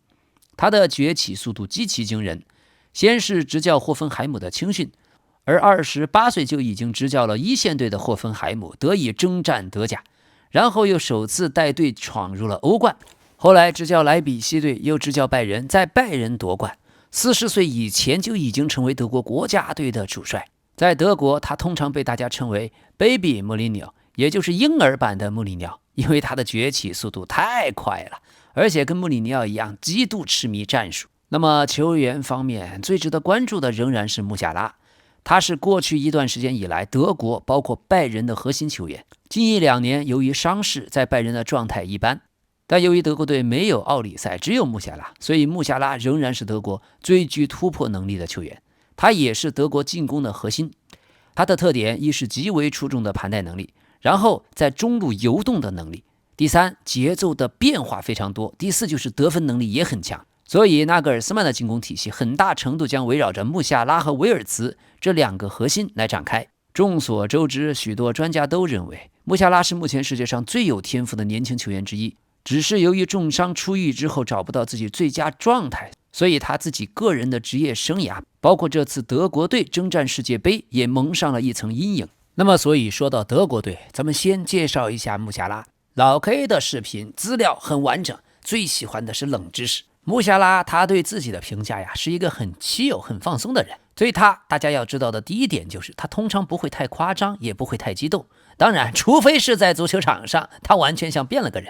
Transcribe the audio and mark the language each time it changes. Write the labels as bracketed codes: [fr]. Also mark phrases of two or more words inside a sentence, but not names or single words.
[zh] 他的崛起速度極其驚人，先是執教霍芬海姆的青訓，而28歲就已經執教了一線隊的霍芬海姆得以征戰德甲，然後又首次帶隊闖入了歐冠，後來執教萊比錫隊，又執教拜仁，在拜仁奪冠。40歲以前就已經成為德國國家隊的主帥。在德國，他通常被大家稱為 Baby 穆里尼奧，也就是嬰兒版的穆里尼奧，因為他的崛起速度太快了，而且跟穆里尼奧一樣極度痴迷戰術。那麼球員方面最值得關注的仍然是穆夏拉，他是過去一段時間以來德國包括拜仁的核心球员。近1-2年由於傷勢，在拜仁的狀態一般，但由於德國隊沒有奧里塞，只有穆夏拉，所以穆夏拉仍然是德國最具突破能力的球員。他也是德国進攻的核心。他的特點一是極為出众的盘帶能力，然後在中路游動的能力。第3，節奏的變化非常多。第4，就是得分能力也很強。所以納格爾斯曼的进攻體系很大程度將圍繞着穆夏拉和維爾茨這2個核心來展開。眾所周知，許多專家都認為穆夏拉是目前世界上最有天赋的年輕球員之一，只是由于重傷出狱之後找不到自己最佳狀態，所以他自己個人的職業生涯，包括這次德國隊征戰世界盃，也蒙上了一層陰影。那麼，所以說到德國隊，咱們先介紹一下穆夏拉。老 K 的視頻資料很完整，最喜歡的是冷知識。穆夏拉他對自己的評價呀，是一個很稀有、很放鬆的人。對他，大家要知道的第一點就是，他通常不會太誇張，也不會太激動。當然，除非是在足球場上，他完全像變了個人。